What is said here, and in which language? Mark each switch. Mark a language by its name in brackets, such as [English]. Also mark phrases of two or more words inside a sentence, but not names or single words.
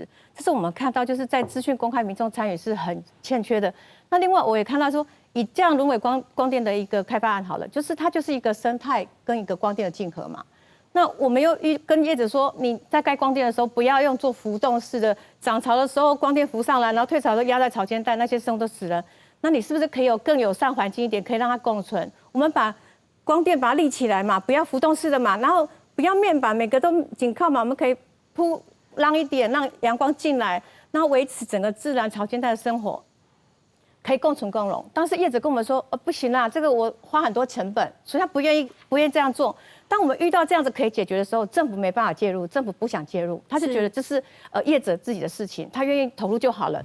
[Chinese] 這是我們看到，就是在資訊公開、民眾參與是很欠缺的。那另外我也看到說，以這樣崙尾光電的一個開發案好了，就是它就是一個生態跟一個光電的競合嘛。那我們又跟業者說，你在蓋光電的時候，不要用做浮動式的，漲潮的時候光電浮上來，然後退潮的時候壓在潮間帶，那些生物都死了。那你是不是可以有更友善環境一點，可以讓它共存？我們把光電把它立起來嘛，不要浮動式的嘛，然後不要面板，每個都緊靠嘛，我們可以鋪讓一點，讓陽光進來，然後維持整個自然潮間帶的生活。 可以共存共荣。当时业者跟我们说，不行啦，这个我花很多成本，所以他不愿意这样做。当我们遇到这样子可以解决的时候，政府没办法介入，政府不想介入，他是觉得这是业者自己的事情，他愿意投入就好了。